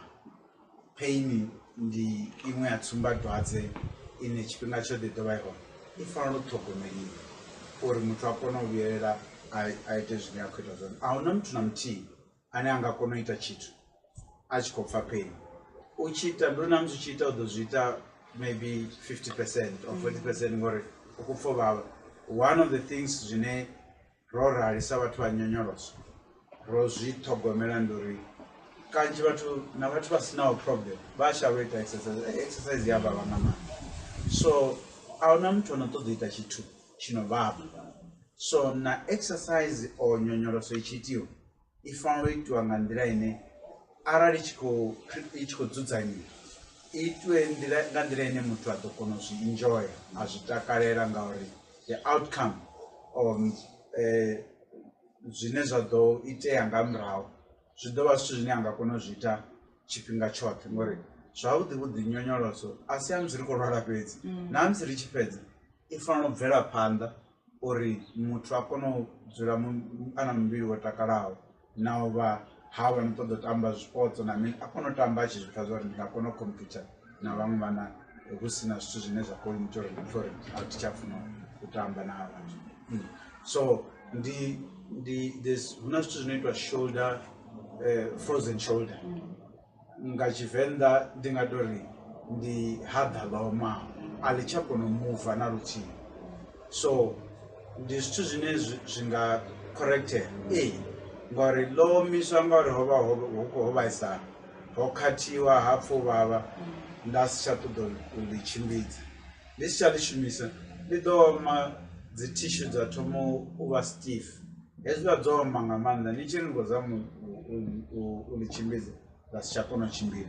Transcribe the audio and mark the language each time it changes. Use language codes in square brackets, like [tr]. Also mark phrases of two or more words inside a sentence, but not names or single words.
[ve] Pain ndi iṅwe ya tsumbadwadze ine tshifhinga tshoṱhe ḓo vha i hone i fanela u ṱhogomeliwa uri muthu a kone u vhuyelela a ite zwine a khou ita zwone. A huna muthu na muthihi ane a nga kona u ita tshithu a tshi khou pfha pain. U tshi ita ndo na musi u tshi ita u ḓo zwi ita [en] maybe 50% or 40% [ve] ngori u khou pfha u vhavha. [en] One of the things [ve] zwine ro rali sa vhathu vha nyonyoloso ro zwi ṱhogomela ndi uri kanzhi vhathu vha sinaho problem vha shavha ita exercise ya vhavha nga maanḓa, so a huna muthu ano ṱoḓa ita tshithu tshino vhavha. So na exercise o nyonyoloso i tshi itiwa i fanela u itiwa nga nḓila ine arali i tshi khou dzudzanyiwa itiwe nga nḓila ine muthu a ḓo kona u zwi enjoya a zwi takalela ngauri [en] the outcome [ve] zwine zwa ḓo itea nga murahu zwi ḓo vha zwithu zwine a nga kona u zwi ita tshifhinga tshoṱhe ngori zwavhuḓi nyonyoloso a si ya musi ri khou lwala fhedzi na musi ri tshi fhedza i fanela u bvela phanḓa uri muthu a kone u dzula a na muvhili wo takalaho na u vha havha no ṱoḓa u tamba zwipotso na mini a kone u tamba a tshi zwi pfha zwa uri ndi nga kona u compete na vhaṅwe vhana hu si na zwithu zwine zwa khou ita uri muthu uri a thi tsha funa u tamba na vhathu. So hu na zwithu zwino itwa [en] shoulder frozen shoulder [ve] nga Tshivenḓa ndi nga tori ndi haḓa ḽa omaho a ḽi tsha kona u muva na luthihi. So ndi zwithu zwine zwi nga correctea ngori ḽo omiswa ngauri ho vhaisala ho khathiwa ha pfha u vhavha nda si tsha ṱoḓa u ḽi tshimbidza ndi si tsha ḽi shumisa ndi ḓo oma dzi tissue dza thoma u vha stiff hezwiḽa dzo oma nga maanḓa ni tshi ri ngo zama u ḽi tshimbidza nda si tsha kona u tshimbila.